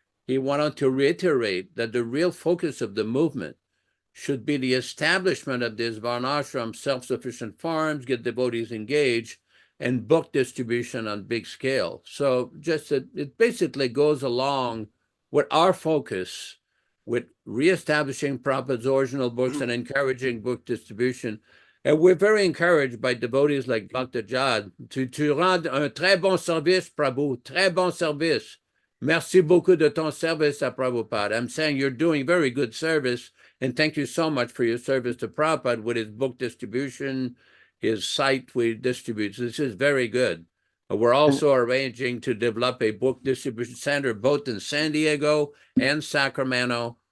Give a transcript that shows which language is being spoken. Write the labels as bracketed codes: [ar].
[en] He wanted to reiterate that the real focus of the movement should be the establishment of these Varnashram, self-sufficient farms, get devotees engaged, and book distribution on big scale. So just it basically goes along with our focus with reestablishing Prabhupada's original books and encouraging book distribution. And we're very encouraged by devotees like Bhaktivedanta. [fr] Tu rends un très bon service, Prabhu, très bon service. Merci beaucoup de ton service à Prabhupada. [en] I'm saying you're doing very good service, and thank you so much for your service to Prabhupada with his book distribution, his site we distribute. This is very good. We're also arranging to develop a book distribution center both in San Diego and Sacramento.